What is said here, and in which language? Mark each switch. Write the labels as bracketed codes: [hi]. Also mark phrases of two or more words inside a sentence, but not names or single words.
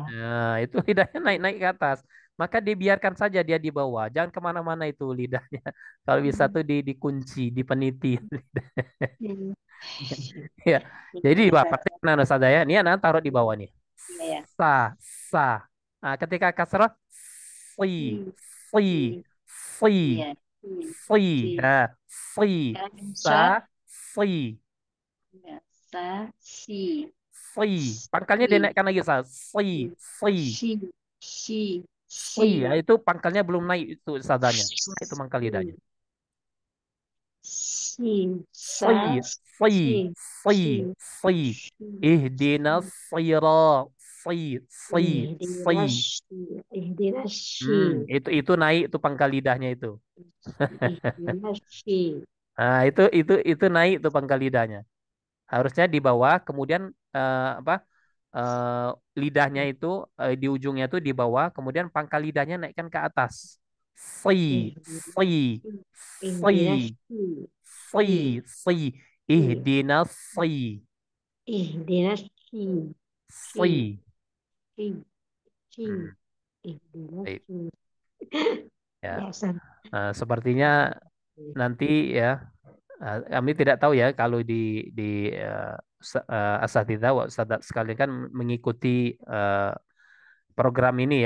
[id] Nah, itu lidahnya naik-naik ke atas. Maka dibiarkan saja dia di bawah. Jangan kemana-mana itu lidahnya. Kalau bisa tuh dikunci, dipeniti. Hmm. Ya. Jadi Bisa. praktekkan Ustazah ya. Ini anak taruh di bawah nih. Iya ya. Sa. Nah, ketika kasroh, si, Hmm. si, Hmm. si, Iya. Hmm. si. Si. Nah, si, Sekarang short. sa, si. Ya. Sa, si. Si. Pangkalnya dinaikkan lagi sa. Si, si, Si. Si. si. Ya, itu pangkalnya belum naik itu sadanya. Si. Itu pangkal lidahnya. Si. Si, Sa. si, Si. si, si. Si. [ar] اهدنا الصرا. Si, si, si. اهدنا الص. [id] Itu naik itu pangkal lidahnya itu. [ar] اهدنا الص. [id] Nah, itu naik tuh pangkal lidahnya. Harusnya di bawah, kemudian apa? eh, lidahnya itu di ujungnya itu di bawah, kemudian pangkal lidahnya naikkan ke atas. Si, si, si, [ar] اهدنا الص. si, Si. si. اهدنا الص, اهدنا الص. Si. si. Si. Si. Hmm, Ihdinas [id] baik. si. Ya. Biasa. Sepertinya nanti ya, kami tidak tahu ya kalau di [ar] أساتذة وأستاذات [id] sekalian kan mengikuti program ini ya.